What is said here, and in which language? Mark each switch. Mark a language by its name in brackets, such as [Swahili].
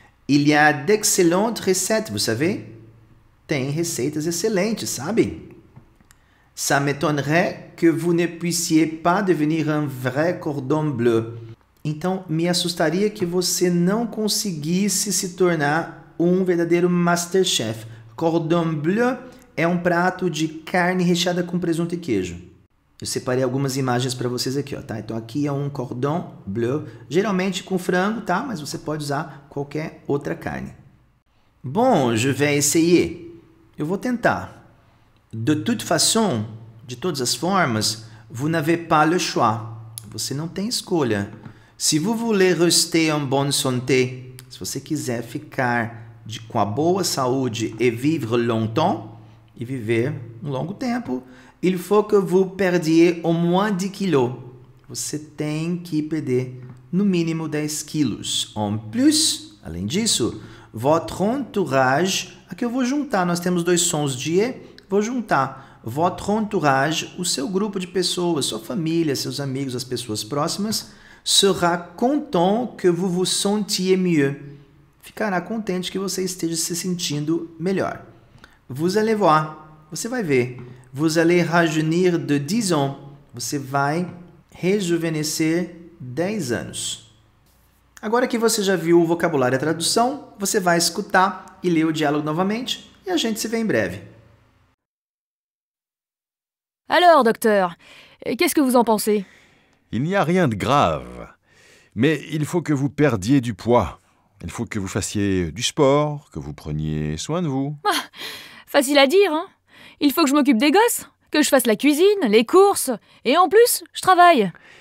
[French] Il y a d'excellentes recettes, vous savez? [Portuguese] Tem receitas excelentes, sabe? [French] Ça m'étonnerait que vous ne puissiez pas devenir un vrai cordon bleu. [Portuguese] Então, me assustaria que você não conseguisse se tornar um verdadeiro Masterchef. Cordon bleu é um prato de carne recheada com presunto e queijo. Eu separei algumas imagens para vocês aqui, ó, tá? Então aqui é um cordon bleu, geralmente com frango, tá? Mas você pode usar qualquer outra carne. [French] Bon, je vais essayer. [Portuguese] Eu vou tentar. [French] De toute façon, [Portuguese] de todas as formas, [French] vous n'avez pas le choix. [Portuguese] Você não tem escolha. [French] Si vous voulez rester en bonne santé, [Portuguese] se você quiser ficar com a boa saúde [French] et vivre longtemps, [Portuguese] e viver um longo tempo, [French] il faut que vous perdiez au moins 10 kilos. [Portuguese] Você tem que perder no mínimo 10 quilos. [French] En plus, [Portuguese] além disso, [French] votre entourage, [Portuguese] aqui eu vou juntar, nós temos dois sons de e, vou juntar. [French] Votre entourage, [Portuguese] o seu grupo de pessoas, sua família, seus amigos, as pessoas próximas, [French] sera content que vous vous sentiez mieux. [Portuguese] Ficará contente que você esteja se sentindo melhor. [French] Vous allez voir, [Portuguese] você vai ver. [French] Vous allez rajeunir de 10 ans. [Portuguese] Você vai rejuvenescer 10 anos. Agora que você já viu o vocabulário e a tradução, você vai escutar e ler o diálogo novamente e a gente se vê em breve. [French] Alors, docteur, qu'est-ce que vous en pensez? Il n'y a rien de grave, mais il faut que vous perdiez du poids. Il faut que vous fassiez du sport, que vous preniez soin de vous. Facile à dire, hein. Il faut que je m'occupe des gosses, que je fasse la cuisine, les courses, et en plus, je travaille.